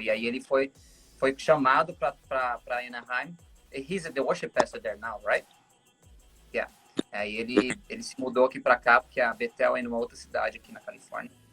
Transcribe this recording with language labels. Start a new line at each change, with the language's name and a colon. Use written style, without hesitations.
Portuguese: E aí ele foi chamado para Anaheim.
English: He's the worship pastor there now, right? Yeah.
Portuguese: Aí ele se mudou aqui para cá, porque a Bethel é numa outra cidade aqui na Califórnia.